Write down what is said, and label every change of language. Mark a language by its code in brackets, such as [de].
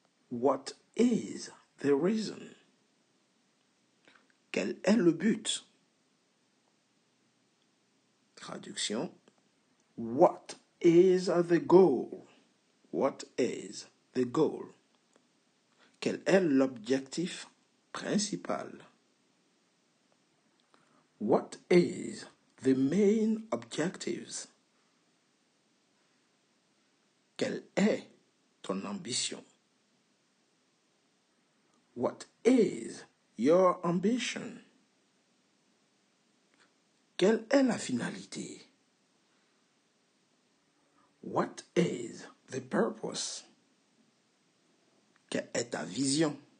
[en] What is the reason? [fr] Quel est le but? [en] Traduction. What is the goal? What is the goal? [fr] Quel est l'objectif principal? [en] What is the main objectives? [fr] Quelle est ton ambition? [en] What is your ambition? [fr] Quelle est la finalité? [en] What is the purpose? [fr] Quelle est ta vision?